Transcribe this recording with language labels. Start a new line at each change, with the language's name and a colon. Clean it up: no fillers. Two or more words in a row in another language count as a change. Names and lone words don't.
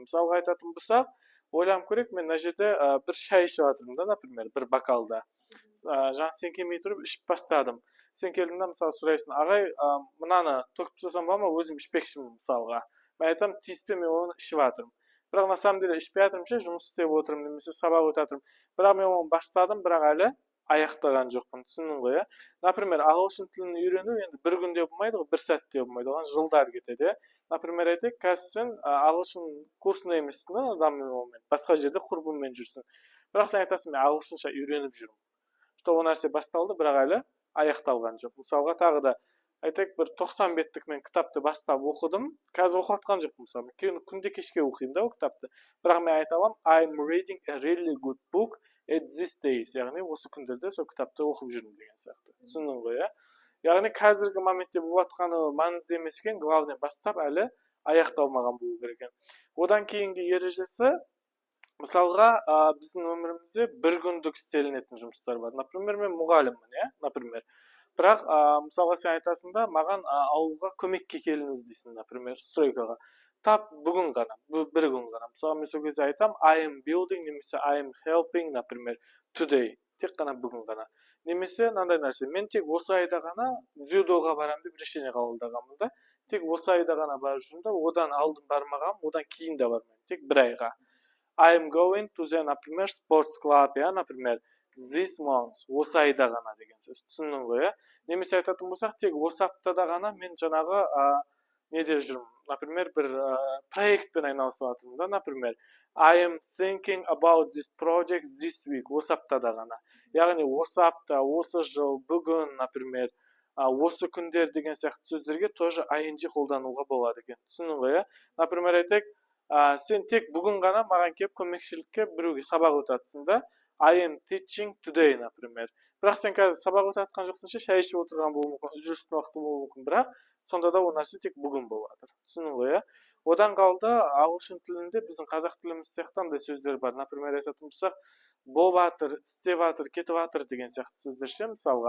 Kazakh: Мысалға айтатын болсақ, ойланып көрейік, мен мына жерде бір шай ішіп жатырмын да, например, бір бокалда. Жаңа сен келмей тұрып ішіп бастадым. Сен келдің да, мысалы, сұрайсың, ағай, мынаны төгіп тастасам ба ма, өзім ішпекшімін, мысалға. Мен айтамын, тиіспе, мен оны ішіп жатырмын. Бірақ
Russian: на самом деле
Kazakh: ішпей жатырмын ше, жұмыс істеп отырмын, немесе сабақ өтіп жатырмын. Бірақ мен оны бастадым, бірақ әлі аяқтаған жоқпын. Түсіндің ғой, иә? Например, ағылшын тілін үйрену енді бір күнде болмайды ғой, бір сәтте болмайды, оған жылдар кетеді, иә? Например, айтайық, қазір сен ағылшын курсында емессің да, адаммен, басқа жерде құрбыңмен жүрсің. Бірақ сен айтасың, мен ағылшынша үйреніп жүрмін. Что ол нәрсе басталды, бірақ әлі аяқталған жоқ. Мысалға тағы да айтайық, бір 90 беттік мен кітапты бастап оқыдым. Қазір оқып жатқан жоқпын, мысалы. Күнде кешке оқимын да ол кітапты. Бірақ мен айта аламын,
English: I'm reading a really good book at this days.
Kazakh: Яғни осы күндерде сол кітапты оқып жүрмін деген сияқты. Түсіндің ғой, иә? Яғни қазіргі моментте болып жатқаны маңызды емес екен, главный бастап әлі аяқталмаған болу керек екен. Одан кейінгі ережесі, мысалға, біздің өмірімізде бір күндік істелінетін жұмыстар бар. Например, мен мұғаліммін, иә? Например. Бірақ, мысалға сен айтасың да, маған ауылға көмекке келіңіз дейсің, например, стройкаға. Тап бүгін ғана, бір күн ғана. Мысалы, мен сол кезде айтам,
English: I am building, немесе I am helping, например, today.
Kazakh: Тек қана бүгін ғана. Немесе мынандай нәрсе, мен тек осы айда ғана дзюдоға барамын деп решение қабылдағанмын да. Тек осы айда ғана барып жүрмін да, одан алдын бармағанмын, одан кейін де бармаймын. Тек бір айға.
English: I am going to the, например, sports club,
Kazakh: иә, например,
English: this month,
Kazakh: осы айда ғана деген сөз. Түсіндің ғой, иә? Немесе айтатын болсақ, тек осы аптада ғана мен жаңағы неде жүрмін. Например, бір проектпен айналысып жатырмын да, например,
English: I am thinking about this project this week,
Kazakh: осы аптада ғана. Яғни осы апта, осы жыл, бүгін, например, осы күндер деген сияқты сөздерге тоже ing қолдануға болады екен. Түсіндің ғой, иә? Например, айтайық, сен тек бүгін ғана маған келіп көмекшілікке біреуге сабақ өтатсың да,
English: I am teaching today,
Kazakh: например. Бірақ сен қазір сабақ өтіп жатқан жоқсың ше, шай ішіп отырған болуы мүмкін, үзілістің уақыты болуы мүмкін, бірақ сонда да ол нәрсе тек бүгін болып жатыр. Түсіндің ғой, иә? Одан қалды ағылшын тілінде біздің қазақ тіліміз сияқты андай сөздер бар. Например, айтатын болсақ, болып жатыр, істеп жатыр, кетіп жатыр деген сияқты сөздер ше, мысалға.